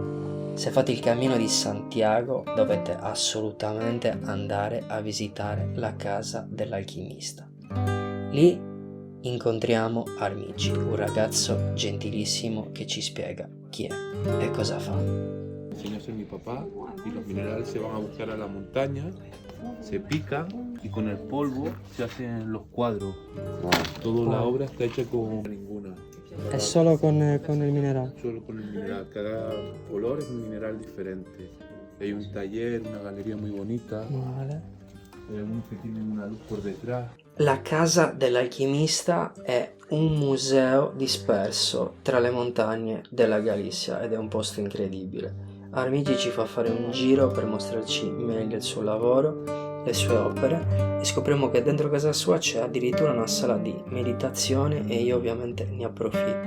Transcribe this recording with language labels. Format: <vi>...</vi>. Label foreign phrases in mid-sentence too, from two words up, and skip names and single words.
<it>Se fate il Cammino di Santiago dovete assolutamente andare a visitare la casa dell'alchimista. Lì incontriamo Armici, un ragazzo gentilissimo che ci spiega chi è e cosa fa.</it> <es>Enseñó a ser mi papá y los minerales se van a buscar a la montaña, se pican y con el polvo se hacen los cuadros. Toda la obra está hecha con ninguna.</es> <it>È solo con il minerale?</it> <es>Solo con el mineral. Cada color es un mineral diferente. Hay un taller, una galería muy bonita. Vale. Hay algunos que tienen una luz por detrás.</es> <it>La casa dell'alchimista è un museo disperso tra le montagne della Galizia ed è un posto incredibile. Armigi ci fa fare un giro per mostrarci meglio il suo lavoro, le sue opere, e scopriamo che dentro casa sua c'è addirittura una sala di meditazione e io ovviamente ne approfitto.</it>